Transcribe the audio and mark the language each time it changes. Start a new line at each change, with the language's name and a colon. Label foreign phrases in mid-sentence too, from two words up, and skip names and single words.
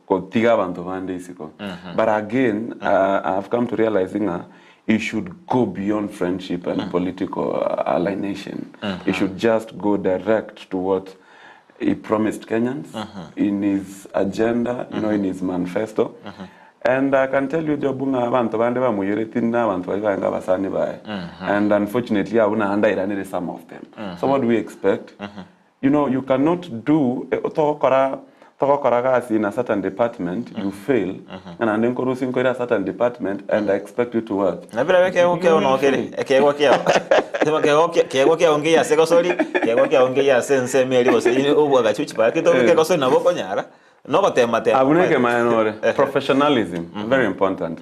English: But again, I've come to realizing you should go beyond friendship and political alienation. You should just go direct to what he promised Kenyans in his agenda, you know, in his manifesto. And I can tell you,
Luyia: Jobunga abantu bande ba muyeretina abantu banga basani bae.
English: And unfortunately, I wanna understand some of them. So what do we expect? You know, you cannot do in a certain department, you fail, and then go in a certain department, and I expect you to work. Professionalism, very important.